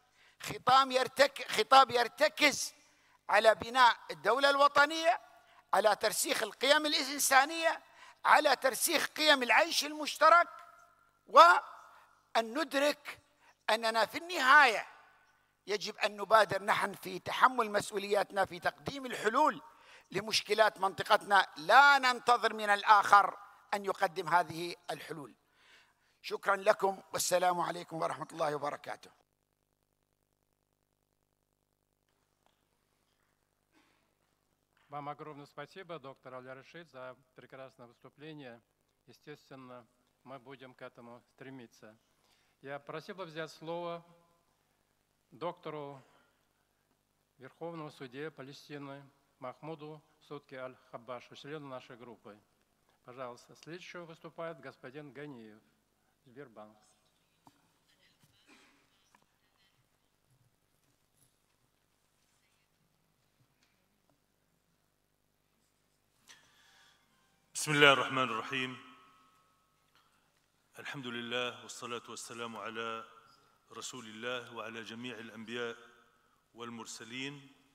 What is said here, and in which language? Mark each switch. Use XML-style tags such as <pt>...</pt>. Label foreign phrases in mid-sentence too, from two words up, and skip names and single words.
<ar>خطاب يرتكز على بناء الدولة الوطنية، على ترسيخ القيم الإنسانية، على ترسيخ قيم العيش المشترك، وأن ندرك أننا في النهاية يجب أن نبادر نحن في تحمل مسؤولياتنا في تقديم الحلول لمشكلات منطقتنا، لا ننتظر من الآخر أن يقدم هذه الحلول. شكرا لكم، والسلام عليكم ورحمة الله وبركاته.</ar> <ru>Вам огромное спасибо, доктор Аль-Рашид, за прекрасное выступление. Естественно, мы будем к этому стремиться. Я просил бы взять слово доктору Верховного судьи Палестины Махмуду Сутки Аль-Хаббашу, члену нашей группы. Пожалуйста, следующего выступает господин Ганиев, Сбербанк.</ru> <ar>بسم الله الرحمن الرحيم. الحمد لله والصلاة والسلام على رسول الله وعلى جميع الأنبياء والمرسلين.</ar>